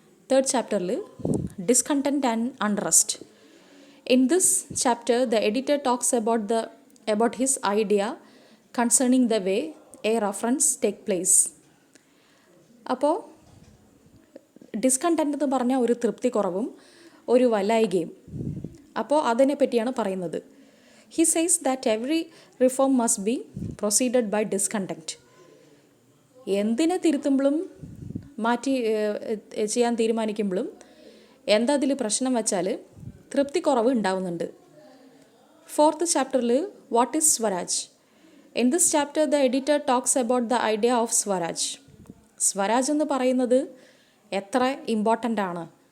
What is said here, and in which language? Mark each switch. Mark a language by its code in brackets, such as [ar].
[en] Third ചാപ്റ്ററിൽ discontent and unrest. In this chapter the editor talks about his idea concerning the way a reference take place. [ml] അപ്പോൾ discontent എന്ന് പറഞ്ഞാൽ ഒരു തൃപ്തി കുറവും ഒരു വല്ലായികയും. അപ്പോൾ അതിനെ പറ്റിയാണ് പറയുന്നത്. [en] He says that every reform must be proceeded by discontent. [ml] എന്തിനെ തിരുത്തുമ്പോഴും മാറ്റി ചെയ്യാൻ തീരുമാനിക്കുമ്പോഴും എന്താ അതിൽ പ്രശ്നം വെച്ചാൽ തൃപ്തിക്കുറവ് ഉണ്ടാവുന്നുണ്ട്. [en] 4th ചാപ്റ്ററിൽ what is Swaraj? In this chapter the editor talks about the idea of Swaraj. [ml] Swaraj എന്ന് പറയുന്നത് എത്ര ഇമ്പോർട്ടൻ്റ് ആണ്.